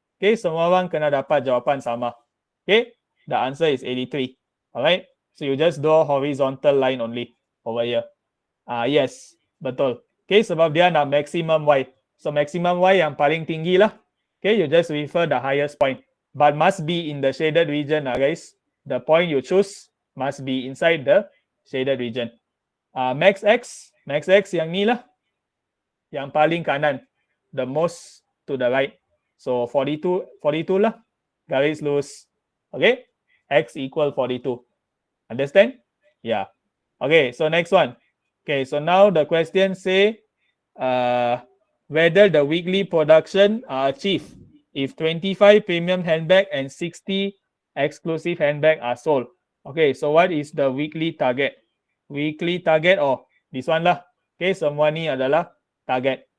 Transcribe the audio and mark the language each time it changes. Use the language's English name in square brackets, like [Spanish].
[Malay] Okay, semua orang kena dapat jawapan sama. [English] Okay, the answer is 83. Alright, so you just draw horizontal line only over here. [Malay] Yes, betul. Okay, sebab dia nak maximum y. [English] So maximum y [Malay] yang paling tinggi lah. [English] Okay, you just refer the highest point. But must be in the shaded region guys. The point you choose must be inside the shaded region. [Malay] Max x yang ni lah. Yang paling kanan. [English] The most to the right. So 42 lah. [Malay] Garis lurus. [English] Okay, x equal 42. Understand? Yeah. Okay, so next one. Okay, so now the question say whether the weekly production are achieved if 25 premium handbag and 60 exclusive handbag are sold. Okay, so what is the weekly target? Weekly target, this one lah. [Malay] Okay, semua ni adalah target.